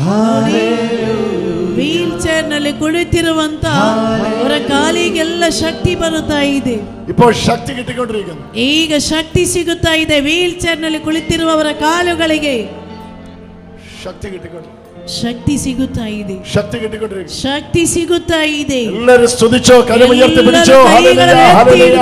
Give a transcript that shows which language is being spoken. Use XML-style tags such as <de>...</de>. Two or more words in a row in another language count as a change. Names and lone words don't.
<en>wheel chair</en> <kn>ನಲ್ಲಿ ಕುಳಿತಿರುವಂತ ಅವರ ಕಾಲಿಗೆಲ್ಲ ಶಕ್ತಿ ಬರುತ್ತಾ ಇದೆ.</kn> <ml>ഇപ്പോൾ ശക്തി കിട്ടിക്കൊണ്ടിരിക്കുന്നു.</ml> <kn>ಈಗ ಶಕ್ತಿ ಸಿಗುತ್ತಾ ಇದೆ.</kn> <en>wheel chair</en> <kn>ನಲ್ಲಿ ಕುಳಿತಿರುವವರ ಕಾಲುಗಳಿಗೆ</kn> <ml>ശക്തി കിട്ടിക്കൊണ്ടിരിക്കുന്നു.</ml> <kn>ಶಕ್ತಿ ಸಿಗುತ್ತಾ ಇದೆ.</kn> <ml>ശക്തി കിട്ടിക്കൊണ്ടിരിക്കുന്നു.</ml> <kn>ಶಕ್ತಿ ಸಿಗುತ್ತಾ ಇದೆ.</kn> <ml>എല്ലാവരും സ്തുതിച്ചോ, കരമുയർത്തി പിടിച്ചോ. ഹല്ലേലൂയ ഹല്ലേലൂയ</ml>